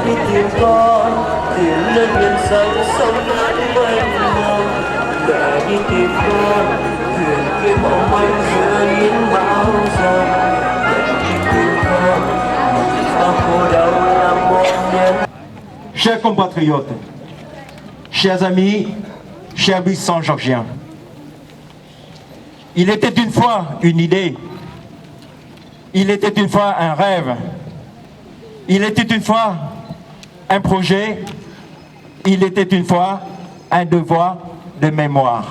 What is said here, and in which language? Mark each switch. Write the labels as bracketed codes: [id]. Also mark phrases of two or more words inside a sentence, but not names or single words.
[vi] tìm con, tìm nơi biển xanh sông ngát mênh mông. Mẹ đi tìm con, thuyền kia mong manh giữa những bão giông. Mẹ đi tìm con, sao khổ đau làm một nhân. [fr] Chers compatriotes, chers amis, chers Saint-Georgiens, il était une fois une idée, il était une fois un rêve, il était une fois un projet, il était une fois un devoir de mémoire.